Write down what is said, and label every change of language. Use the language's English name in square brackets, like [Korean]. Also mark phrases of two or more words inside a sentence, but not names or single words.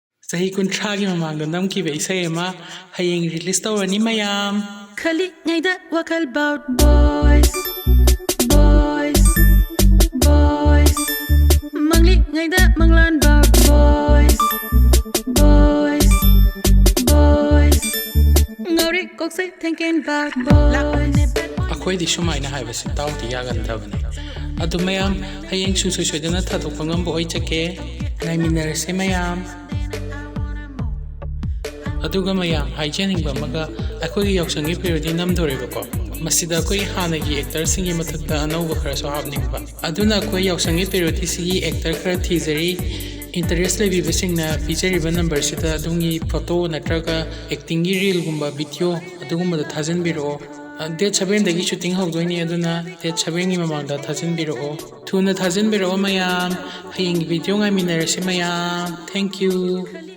[Manipuri] ꯆꯍꯤ 30ꯒꯤ ꯃꯃꯥꯡꯗ ꯅꯝꯈꯤꯕ ꯏꯁꯩ ꯑꯃ ꯍꯌꯦꯡ ꯔꯤꯂꯤꯁ ꯇꯧꯔꯅꯤ ꯃꯌꯥꯝ ꯈꯜꯂꯤꯉꯩꯗ ꯋꯥꯈꯜ [English] about boys boys boys [Manipuri] ꯃꯪꯂꯤꯉꯩꯗ ꯃꯪꯂꯥꯟ [English] about boys boys boys [Manipuri] ꯉꯥꯎꯔꯤ ꯀꯣꯛꯁꯦ [English] thinking about boys [Manipuri] ꯑꯩꯈꯣꯏꯗꯤ ꯁꯨꯃꯥꯏꯅ ꯍꯥꯏꯕꯁꯤ ꯇꯥꯎꯗꯤ ꯌꯥꯒꯟꯗꯕꯅꯤ ꯑꯗꯨ ꯃꯌꯥꯝ ꯍꯌꯦꯡ ꯁꯨꯡꯁꯣꯏ ꯁꯣꯏꯗꯅ ꯊꯥꯗꯣꯛꯄ ꯉꯝꯕ ꯑꯣꯏꯖꯒꯦ ꯉꯥꯏꯃꯤꯟꯅꯔꯁꯦ ꯃꯌꯥꯝ ꯑꯗꯨꯒ ꯃꯌꯥꯝ ꯍꯥꯏꯖꯅꯤꯡꯕ ꯑꯃꯒ ꯑꯩꯈꯣꯏꯒꯤ ꯌꯥꯎꯁꯪꯒꯤ ꯄꯦꯔꯣꯗꯤ ꯅꯝꯗꯣꯔꯦꯕꯀꯣ ꯃꯁꯤꯗ ꯑꯩꯈꯣꯏ ꯍꯥꯟꯅꯒꯤ ꯑꯦꯛꯇꯔꯁꯤꯡꯒꯤ ꯃꯊꯛꯇ ꯑꯅꯧꯕ ꯈꯔꯁꯨ ꯍꯥꯞꯅꯤꯡꯕ ꯑꯗꯨꯅ ꯑꯩꯈꯣꯏ ꯌꯥꯎꯁꯪꯒꯤ ꯄꯦꯔꯣꯗꯤꯁꯤꯒꯤ ꯑꯦꯛꯇꯔ ꯈꯔ ꯊꯤꯖꯔꯤ ꯏꯟꯇꯔꯦꯁ ꯂꯩꯕꯤꯕꯁꯤꯡꯅ ꯄꯤꯖꯔꯤꯕ ꯅꯝꯕꯔꯁꯤꯗ ꯑꯗꯣꯝꯒꯤ ꯐꯣꯇꯣ ꯅꯠꯇ꯭ꯔꯒ ꯑꯦꯛꯇꯤꯡꯒꯤ ꯔꯤꯜꯒꯨꯝꯕ ꯚꯤꯗꯤꯑꯣ ꯑꯗꯨꯒꯨꯝꯕꯗ ꯊꯥꯖꯤꯟꯕꯤꯔꯛꯑꯣ ꯗꯦꯠ 7ꯗꯒꯤ ꯁꯨꯇꯤꯡ ꯍꯧꯗꯣꯏꯅꯤ ꯑꯗꯨꯅ ꯗꯦꯠ 7ꯒꯤ ꯃꯃꯥꯡꯗ ꯊꯥꯖꯤꯟꯕꯤꯔꯛꯑꯣ ꯊꯨꯅ ꯊꯥꯖꯤꯟꯕꯤꯔꯛꯑꯣ ꯃꯌꯥꯝ ꯍꯌꯦꯡꯒꯤ ꯚꯤꯗꯤꯑꯣ ꯉꯥꯏꯃꯤꯟꯅꯔꯁꯤ ꯃꯌꯥꯝ [English] thank you